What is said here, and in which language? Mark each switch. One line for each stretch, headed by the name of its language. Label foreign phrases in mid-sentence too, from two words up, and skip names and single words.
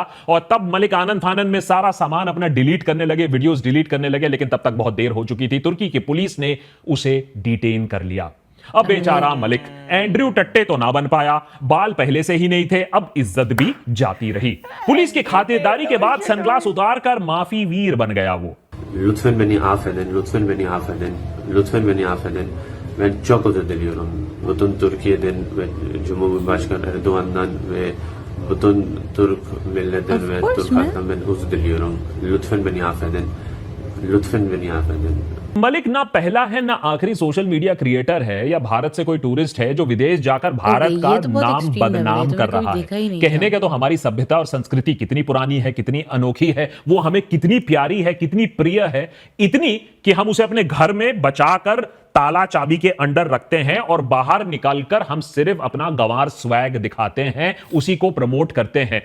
Hindi: और तब मलिक आनंद फानन में सारा सामान अपना डिलीट करने लगे,
English: videos delete
Hindi: करने लगे. लेकिन तब तक बहुत देर हो चुकी थी. तुर्की की पुलिस ने उसे डिटेन कर लिया. अब बेचारा मलिक एंड्रयू टट्टे तो ना बन पाया, बाल पहले से ही नहीं थे, अब इज्जत भी जाती रही. पुलिस की खातिरदारी के बाद सनग्लास उतारकर माफी वीर बन गया वो.
Turkish: Lütfen beni affedin, lütfen beni affedin, lütfen beni affedin. Ben çok özür diliyorum. Bütün Türkiye'den ve Cumhurbaşkanı Erdoğan'dan ve bütün Türk milletinden
English: Of
Turkish: ve
English: course,
Turkish: Türk
English: man.
Turkish: halkından ben özür diliyorum. Lütfen beni affedin. Lütfen beni affedin.
Hindi: मलिक ना पहला है ना आखिरी
English: social media creator
Hindi: है या भारत से कोई टूरिस्ट है जो विदेश जाकर भारत ये का तो बहुत नाम
English: extreme level
Hindi: है, बदनाम तो कर मैंने रहा कभी है. देखा ही नहीं कहने था. के तो हमारी सभ्यता और संस्कृति कितनी पुरानी है, कितनी अनोखी है, वो हमें कितनी प्यारी है, कितनी प्रिय है, इतनी कि हम उसे अपने घर में बचाकर ताला चाबी के अंडर रखते हैं और बाहर निकालकर हम सिर्फ अपना गंवार स्वैग दिखाते हैं, उसी को प्रमोट करते हैं.